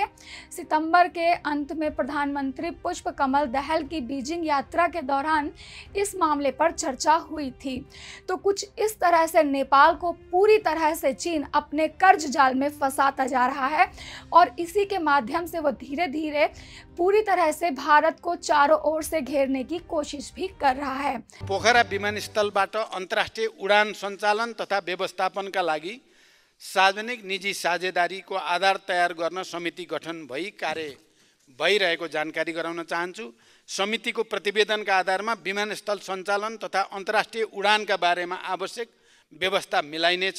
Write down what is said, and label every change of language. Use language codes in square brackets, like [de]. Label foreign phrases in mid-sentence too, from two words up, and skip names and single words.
[hi] सितंबर के अंत में प्रधानमंत्री पुष्प कमल दहल की बीजिंग यात्रा के दौरान इस मामले पर चर्चा हुई थी। तो कुछ इस तरह से नेपाल को पूरी तरह से चीन अपने कर्ज जाल में फंसाता जा रहा है और इसी के माध्यम से वो धीरे धीरे पूरी तरह से भारत को चारों ओर से घेरने की कोशिश भी कर रहा है। [ne] पोखरा विमानस्थलबाट अन्तर्राष्ट्रिय उडान सञ्चालन तथा व्यवस्थापनका लागि सार्वजनिक निजी साझेदारीको आधार तयार गर्न समिति गठन भई कार्य भइरहेको जानकारी गराउन चाहन्छु। समितिको प्रतिवेदनका आधारमा विमानस्थल सञ्चालन तथा अन्तर्राष्ट्रिय उडानका बारेमा आवश्यक व्यवस्था मिलाइनेछ।